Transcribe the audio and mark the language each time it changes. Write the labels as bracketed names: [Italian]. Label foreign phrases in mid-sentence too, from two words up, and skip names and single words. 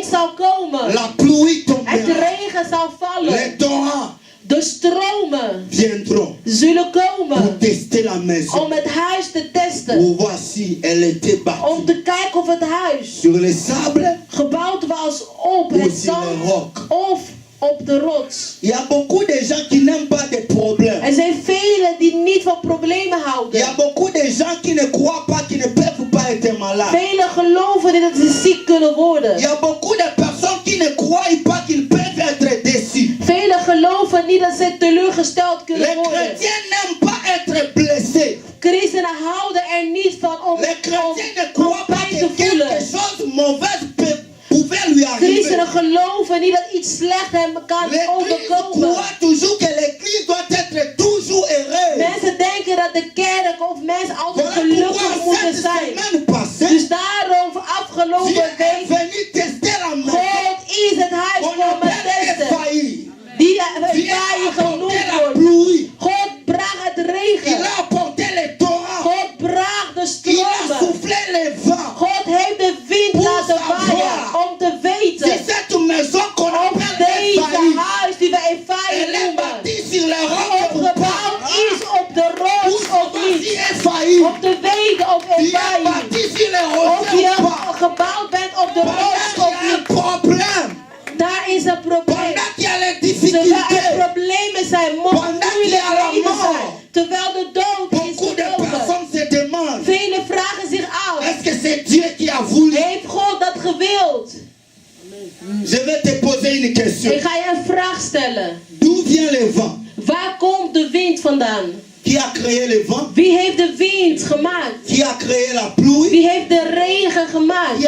[Dutch] komen. [French] La pluie [Dutch] Het [French] tombera. [Dutch] regen zal [French] Les [Dutch] vallen. [French] torrents [Dutch] De stromen [French] viendront [Dutch] zullen [French] pour [Dutch] komen [French] tester la maison. [Dutch] om het huis te testen. [French] Pour voir si elle était [Dutch] Om [French] bâtie [Dutch] te kijken of het huis [French] sur les sables [Dutch] gebouwd was op [French] ou [Dutch] het [French] sur les [Dutch] zand [French] rocs. [Dutch] of op de rots. [French] Il y a beaucoup de gens qui n'aiment pas des problèmes. [Dutch] Er zijn velen die niet van problemen [French] Il y a [Dutch] houden. [French] beaucoup de gens qui ne croient pas qu'ils ne peuvent pas être malades. [Dutch] Velen geloven niet dat ze ziek kunnen [French] Il y [Dutch] worden. [French] a beaucoup de personnes qui ne croient pas qu'ils peuvent être déçus. [Dutch] Velen geloven niet dat ze teleurgesteld [French] Les [Dutch] kunnen worden. [French] chrétiens n'aiment pas être blessés. [Dutch] Christenen houden er niet van om [French] Les chrétiens ne [Dutch] om [French] croient pas [Dutch] pijn [French] que [Dutch] te voelen. [French] quelque chose de mauvais pouvait lui arriver. [Dutch] Christenen geloven niet dat iets slecht hem kan [French] L'église [Dutch] overkomen. [French] croit toujours que l'église doit être toujours heureuse. [Dutch] Mensen denken dat de kerk of mensen altijd [French] Voilà [Dutch] gelukkig [French] pourquoi [Dutch] moeten [French] cette [Dutch] zijn. [French] semaine passée, [Dutch] Dus daarom [French] Dieu [Dutch] afgelopen [French] est [Dutch] week, [French] venu tester la maison. [Dutch] God is het huis [French] On [Dutch] komen [French] appelle [Dutch] testen. [French] Ephaï. [Dutch] Die [French] Dieu [Dutch] waar je [French] a apporté [Dutch] genoemd [French] la [Dutch] wordt. [French] pluie. [Dutch] God bracht het [French] Il [Dutch] regen. [French] a apporté les torrents. [Dutch] God bracht de [French] Il a [Dutch] stromen. [French] soufflé les vents. [Dutch] God heeft de wind [French] Pour [Dutch] laten waaien [French] savoir [Dutch] om te [French] Si [Dutch] weten [French] cette maison qu'on [Dutch] of [French] appelle [Dutch] deze [French] Ephaï, [Dutch] huis die we Ephraim [French] elle est [Dutch] noemen, [French] bâtie sur les rocs ou [Dutch] opgebouwd [French] pas. [Dutch] is op de [French] Pour [Dutch] rots of [French] savoir si [Dutch] niet. [French] Ephaï, [Dutch] Om te weten of [French] tu es [Dutch] Ephraim, [French] bâti sur les [Dutch] of [French] rocs [Dutch] je [French] ou pas. [Dutch] gebouwd bent op de [French] Pendant [Dutch] rots [French] qu'il [Dutch] of [French] y a un [Dutch] niet. [French] problème, [Dutch] Daar is een probleem. [French] pendant qu'il y a les [Dutch] Terwijl er difficultés, problemen zijn, moeilijkheden zijn. Terwijl de dood is [French] beaucoup de [Dutch] gekomen. [French] personnes se demandent, [Dutch] Velen vragen zich af. [French] est-ce que c'est Dieu qui a voulu? [Dutch] Heeft God dat gewild? [French] Je vais te poser une question. [Dutch] Ik ga je een vraag stellen. [French] D'où vient le vent? [Dutch] Waar komt de wind vandaan? [French] Qui a créé le vent? [Dutch] Wie heeft de wind gemaakt? [French] Qui a créé la pluie? [Dutch] Wie heeft de regen [French] Qui [Dutch] gemaakt?